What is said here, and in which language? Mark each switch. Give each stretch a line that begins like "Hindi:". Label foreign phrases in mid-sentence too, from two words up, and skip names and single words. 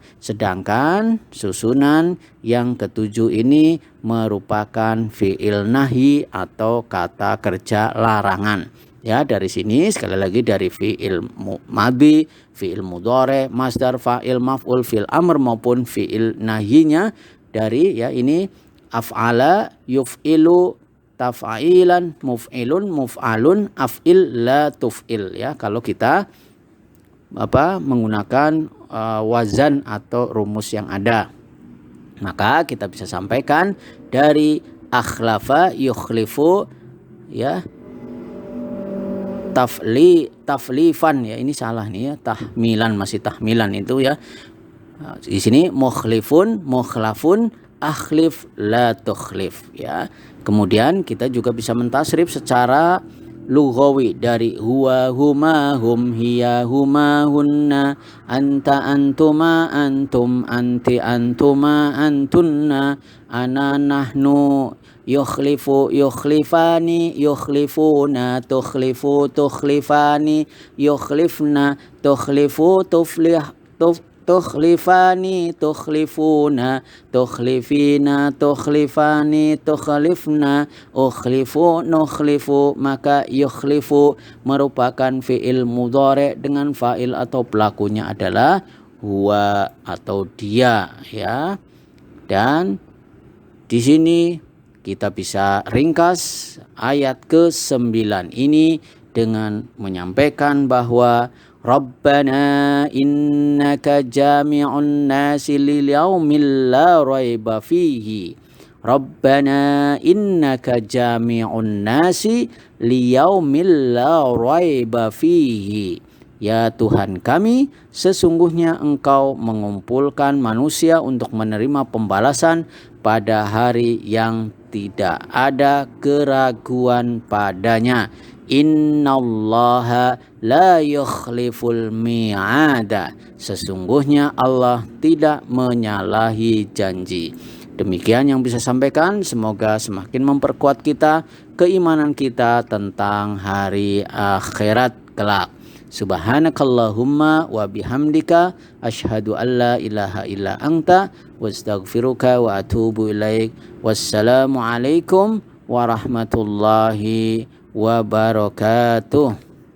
Indonesian: Sedangkan susunan yang ketujuh ini merupakan
Arabic: فعل نهي
Indonesian: atau kata kerja larangan. Ya, dari sini sekali lagi dari
Arabic: فعل ماضي، فعل مضارع، مصدر، فاعل، مفعول، فعل أمر
Indonesian: maupun fi'il nahinya dari ya ini
Arabic: أفعل، يفعل، تفعيلا، مفعل، مفعل، أفعل، لا تفعل
Indonesian: ya, kalau kita menggunakan wazan atau rumus yang ada. Maka kita bisa sampaikan dari
Arabic: أخلف يخلف
Indonesian: ya, taflifan ya, ini salah nih ya, tahmilan, masih tahmilan itu ya. Di sini
Arabic: مخلف، مخلف، أخلف، لا تخلف
Indonesian: ya. Kemudian kita juga bisa mentasrif secara lughawi dari huwa,
Arabic: هما، هم، هي، هما، هن، أنت، أنتما، أنتم، أنت، أنتما، أنتن، أنا، نحن، يخلف, يخلفان، يخلفون، تخلف، تخلفان، يخلفن، تخلف، تخلفان، تخلفون، تخلفين، تخلفان، تخلفن، أخلف، نخلف.
Indonesian: Maka yukhlifu merupakan
Arabic: فعل مضارع
Indonesian: dengan fa'il atau pelakunya adalah huwa atau dia ya. Dan di sini kita bisa ringkas ayat ke-9 ini dengan menyampaikan bahwa
Arabic: ربنا إنك جامع الناس ليوم لا ريب فيه. ربنا إنك جامع الناس ليوم لا ريب فيه.
Indonesian: Ya Tuhan kami, sesungguhnya Engkau mengumpulkan manusia untuk menerima pembalasan pada hari yang tidak ada keraguan padanya.
Arabic: إن الله لا يخلف الميعاد.
Indonesian: Sesungguhnya Allah tidak menyalahi janji. Demikian yang bisa sampaikan, semoga semakin memperkuat kita keimanan kita tentang hari akhirat kelak.
Arabic: سبحانك اللهم وبحمدك أشهد أن لا إله إلا أنت أستغفرك وأتوب إليك. والسلام عليكم ورحمة الله وبركاته.